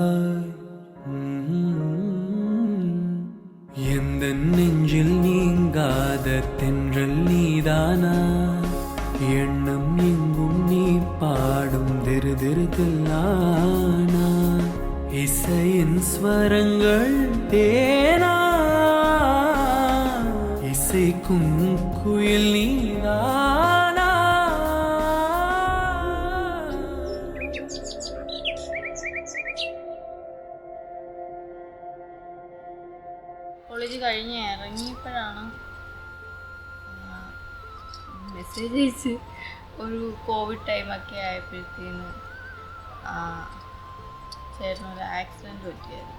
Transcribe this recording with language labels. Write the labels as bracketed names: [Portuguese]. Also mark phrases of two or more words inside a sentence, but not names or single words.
[Tamil] எந்த நெஞ்சில் நீங்காத தென்றல் நீதானா எண்ணம் எங்கும் நீ பாடும் திரு திருக்கல்லானா இசையின் ஸ்வரங்கள் தேனா இசைக்கும் குயில் நீதானா [Malayalam] കോളേജ് കഴിഞ്ഞ് ഇറങ്ങിയപ്പോഴാണ് മെസ്സേജ് അയച്ച് ഒരു കോവിഡ് ടൈമൊക്കെ ആയപ്പോഴത്തേന് ചേട്ടനൊരു ആക്സിഡൻറ്റ് പറ്റിയായിരുന്നു.